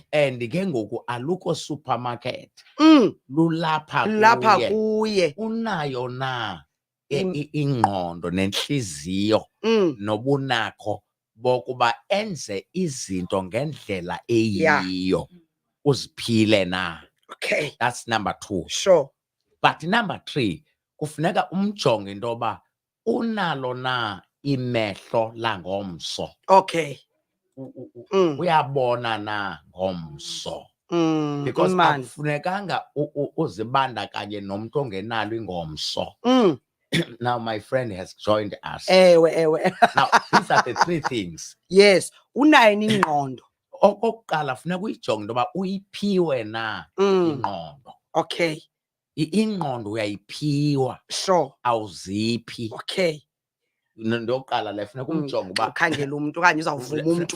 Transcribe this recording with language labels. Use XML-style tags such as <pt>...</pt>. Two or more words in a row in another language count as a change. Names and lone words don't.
<xh>And ke ngoku alukho supermarket. Lulapha kuye. Unayo na ingqondo nenhliziyo nobunakho bokuba enze izinto ngendlela eyiyo. Uziphile na.</xh> <en>Okay. That's number 2. Sure. But number 3,</en> <xh>kufuneka umjonge intoba unalo na imehlo langomso.</xh> <en>Okay.</en> <xh>Uyabona na ngomso. because akufunekanga uzibandakanye nomuntu ongenalo ingomso.</xh> <en>Now my friend has joined us. Now these are the three things. Yes,</en> <xh>unayo ingqondo. Okokuqala funeka uyijonge into yoba uyiphiwe na ingqondo.</xh> <en>Okay.</en> <xh>Ingqondo uyayiphiwa.</xh> <en>Sure.</en> <xh>Awuziphi.</xh> <en>Okay.</en> <xh>Ndoqala le funeka umjonge uba ukhangela umuntu okanye uzawuvuma umuntu.</xh>